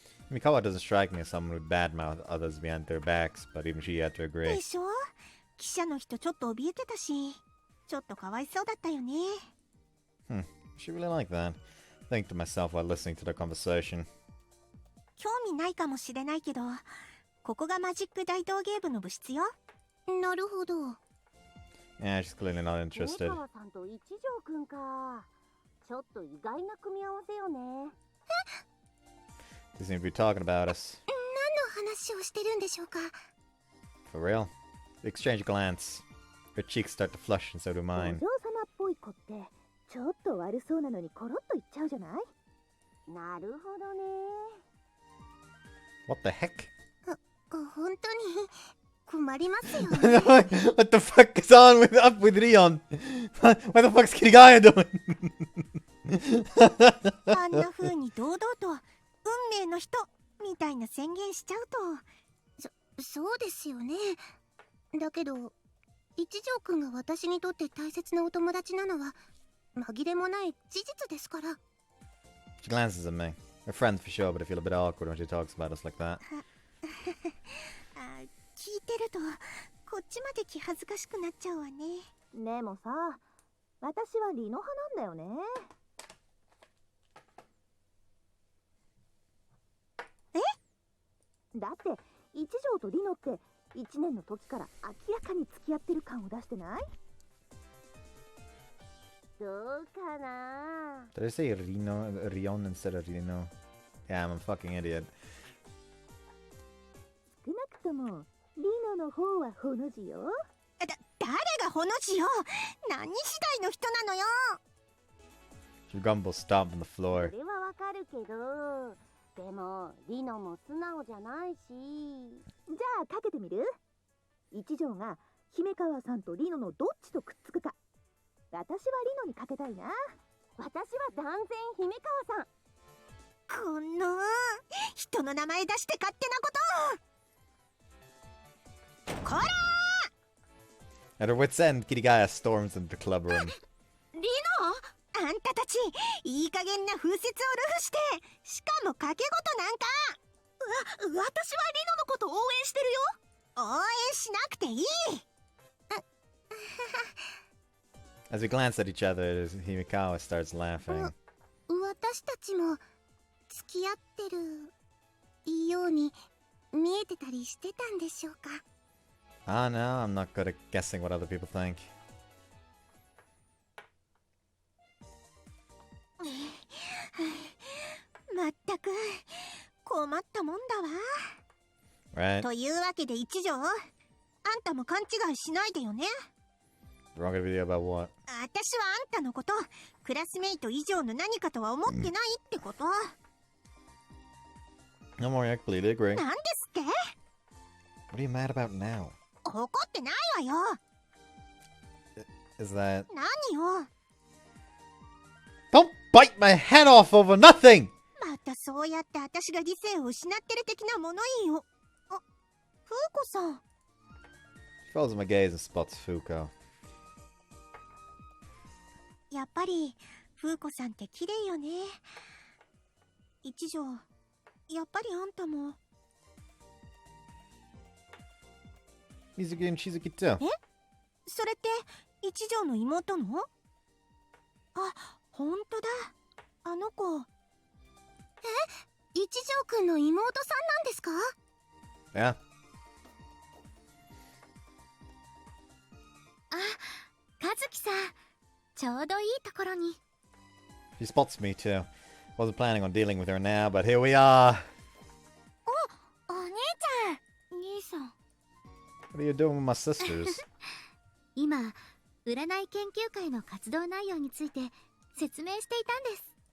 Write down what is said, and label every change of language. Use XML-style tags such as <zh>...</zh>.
<en>Mikawa doesn't strike me as someone who'd badmouth others behind their backs, but even she had to agree.</en> <ja>でしょ？記者の人ちょっと怯えてたし、ちょっとかわいそうだったよね。</ja> <en>She really like that. Think to myself while listening to the conversation.</en> <ja>興味ないかもしれないけど、ここがマジック大道芸部の部室よ。なるほど。</ja> <en>Yeah, she's clearly not interested.</en> <ja>上川さんと一条くんか。ちょっと意外な組み合わせよね。</ja> <en>They seem to be talking about us.</en> <ja>何の話をしてるんでしょうか？</ja> <en>For real? They exchange a glance. Her cheeks start to flush and so do</en> <ja>お</ja> <en>mine.</en> <ja>嬢様っぽい子ってちょっと悪そうなのにコロッと言っちゃうじゃない。なるほどね。</ja> <en>What the heck?</en> <ja>本当に困りますよ。</ja> <en>What the fuck is up with Rion? What the fuck's Kirigaya doing?</en> <ja>あんな風に堂々と運命の人みたいな宣言しちゃうと。そうですよね。だけど一条くんが私にとって大切なお友達なのは紛れもない事実ですから。</ja> <en>She glances at me. We're friends for sure, but I feel a bit awkward when she talks about us like that.</en> <ja>聞いてるとこっちまで気恥ずかしくなっちゃうわね。でもさ、私はリノ派なんだよね。だって一条とリノって1年の時から明らかに付き合ってる感を出してない？どうかな。</ja> <en>Did I say Rion instead of Rino? Yeah, I'm a fucking idiot.</en> <ja>少なくともリノの方はほの字よ。誰がほの字よ。何次第の人なのよ。</ja> <en>She grumbles, stomping the</en> <ja>そ</ja> <en>floor.</en> <ja>れはわかるけど、でもリノも素直じゃないし。じゃあかけてみる？一条が姫川さんとリノのどっちとくっつくか。私はリノにかけたいな。私は断然姫川さん。この人の名前出して勝手なこと。こらー！</ja> <en>At her wit's end, Kirigaya storms into the club room.</en> <ja>リノ、あんたたちいい加減な風説をルフして、しかも賭け事なんか。私はリノのこと応援してるよ。応援しなくていい。</ja> <en>As we glance at each other, Himikawa starts laughing.</en> <ja>私たちも付き合ってるように見えてたりしてたんでしょうか。</ja> <en>Ah, no, I'm not good at guessing what other people think.</en> <ja>まったく困ったもんだわ。</ja> <en>Right?</en> <ja>というわけで一条、あんたも勘違いしないでよね。</ja> <en>Wrong video about what?</en> <ja>私はあんたのことクラスメイト以上の何かとは思ってないってこと。</ja> <en>No more, I completely agree.</en> <ja>なんですって？</ja> <en>What are you mad about now?</en> <ja>怒ってないわよ。</ja> <en>Is that...</en> <ja>何よ。</ja> <en>Don't bite my head off over nothing!</en> <ja>またそうやって私が理性を失ってる的な物言いを。あ、フーコさん。</ja> <en>She follows my gaze and spots Fuko.</en> <ja>やっぱりフーコさんって綺麗よね。一条、やっぱりあんたも。</ja> <en>Mizuki and Shizuki too.</en> <ja>それって一条の妹の？あ、ほんとだ。あの子。一条くんの妹さんなんですか？</ja> <en>Yeah.</en> <ja>あ、和樹さん、ちょうどいいところに。</ja> <en>She spots me too. Wasn't planning on dealing with her now, but here we are.</en> <ja>お姉ちゃん。兄さん。</ja> <en>What are you doing with my sisters?</en> <ja>今、占い研究会の活動内容について説明していたんです。</ja>